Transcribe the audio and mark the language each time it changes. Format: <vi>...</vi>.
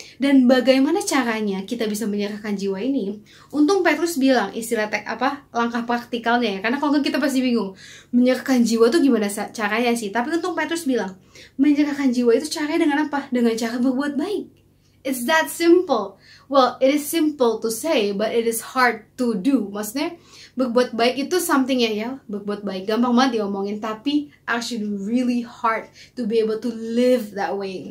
<id>Dan bagaimana caranya kita bisa menyerahkan jiwa ini? Untung Petrus bilang istilah langkah praktikalnya ya, karena kalau kita pasti bingung menyerahkan jiwa itu gimana caranya sih. Tapi untung Petrus bilang menyerahkan jiwa itu caranya dengan apa? Dengan cara berbuat baik.</id> <en>It's that simple. Well, it is simple to say, but it is hard to do.</en> <id>Maksudnya, berbuat baik itu something ya, berbuat baik. Gampang banget diomongin, tapi</id> <en>actually really hard to be able to live that way.</en>